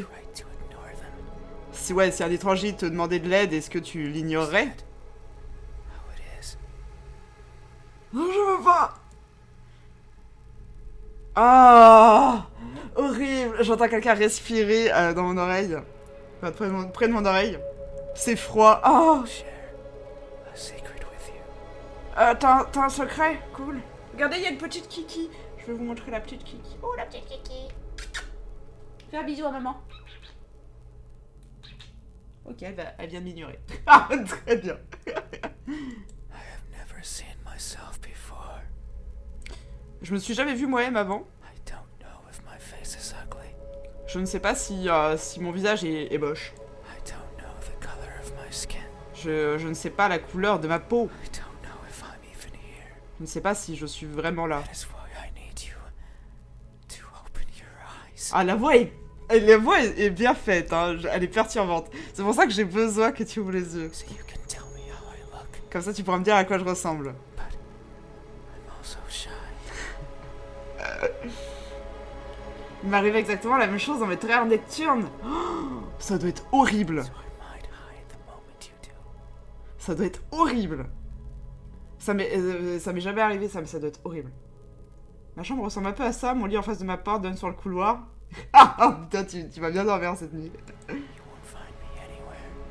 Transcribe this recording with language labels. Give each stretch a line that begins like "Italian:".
English: it's right to ignore them.
French: Si un étranger te demandait de l'aide, est-ce que tu l'ignorerais?
English: How it is.
French: Non, je veux pas. Ah, horrible. J'entends quelqu'un respirer dans mon oreille. Enfin, près de mon oreille. C'est froid. Oh.
English: Share a secret with you.
French: T'as un secret? Cool. Regardez, il y a une petite Kiki. Je vais vous montrer la petite Kiki. Oh, la petite Kiki. Fais un bisou à maman. Ok, bah, elle vient de m'ignorer. Ah, très bien.
English: I have never seen myself before.
French: Je me suis jamais vu moi-même avant.
English: I don't know if my face is ugly.
French: Je ne sais pas si mon visage est moche.
English: I don't know the color of my skin.
French: Je ne sais pas la couleur de ma peau.
English: I don't know if I'm even here.
French: Je ne sais pas si je suis vraiment là.
English: That is why I need you to open your eyes.
French: Ah, la voix est bien faite, hein. Elle est perturbante. C'est pour ça que j'ai besoin que tu ouvres les yeux.
English: So you can tell me how I look.
French: Comme ça, tu pourras me dire à quoi je ressemble.
English: But I'm also shy.
French: Il m'arrivait exactement la même chose dans mes trailers nocturnes. Oh, ça doit être horrible.
English: So I might hide the moment you do.
French: Ça doit être horrible. Ça m'est jamais arrivé, ça, mais ça doit être horrible. Ma chambre ressemble un peu à ça. Mon lit en face de ma porte donne sur le couloir. Ah, putain, tu vas bien dormir cette nuit.
English: You won't find me anywhere.